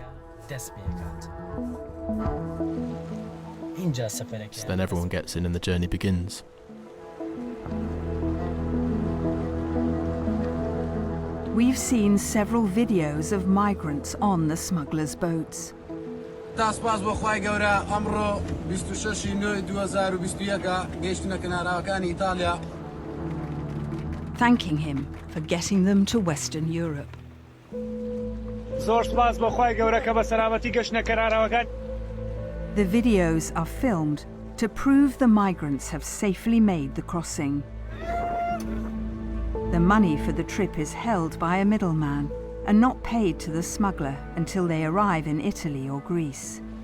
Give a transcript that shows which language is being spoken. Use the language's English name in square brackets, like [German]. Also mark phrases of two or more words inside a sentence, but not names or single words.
[English] So then everyone gets in and the journey begins. We've seen several videos of migrants on the smugglers' boats. [Central Kurdish] تاسپاس بۆ خوای گەورە ئەمڕۆ 26 نوێ 2021 گەیشتنە کەناراوەکانی ئیتالیا. [English] Thanking him for getting them to Western Europe. [Central Kurdish] زۆر سپاس بۆ خوای گەورە کە بە سەلامەتی گەشتنە کەناراوەکان. [English] The videos are filmed to prove the migrants have safely made the crossing. The money for the trip is held by a middleman and not paid to the smuggler until they arrive in Italy or Greece.